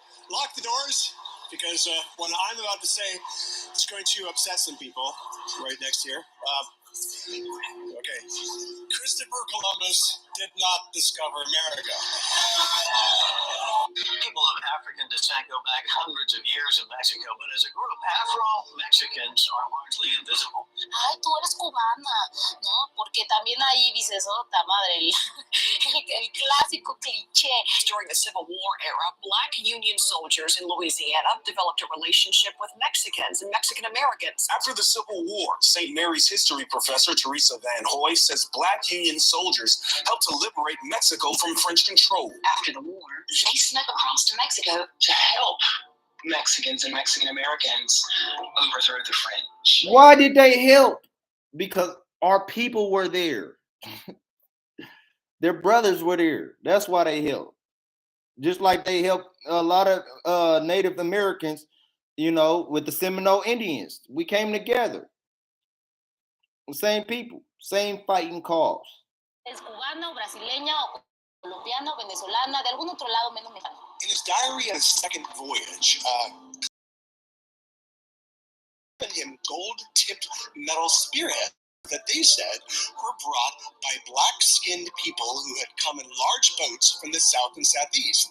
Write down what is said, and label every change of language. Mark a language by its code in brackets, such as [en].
[en] Lock the doors, because what I'm about to say is going to upset some people right next here. Okay. Christopher Columbus did not discover America. People of African descent go back hundreds of years in Mexico, but as a group, Afro-Mexicans are largely invisible. [es] Ay, tú eres cubana, ¿no? Porque también ahí dices, otra madre, el clásico cliché. [en] During the Civil War era, Black Union soldiers in Louisiana developed a relationship with Mexicans and Mexican Americans. After the Civil War, St. Mary's history professor Teresa Van Hoy says Black Union soldiers helped to liberate Mexico from French control. After the war, they snuck across to Mexico to help Mexicans and Mexican Americans overthrow the French. Why did they help? Because our people were there. Their brothers were there. That's why they helped. Just like they helped a lot of Native Americans, you know, with the Seminole Indians. We came together. The same people, same fighting cause. [es] Es cubano, brasileña, colombiano, venezolana, de algún otro lado menos mexicano. [en] In his diary of his second voyage, given him gold-tipped metal spearheads that they said were brought by black-skinned people who had come in large boats from the south and southeast.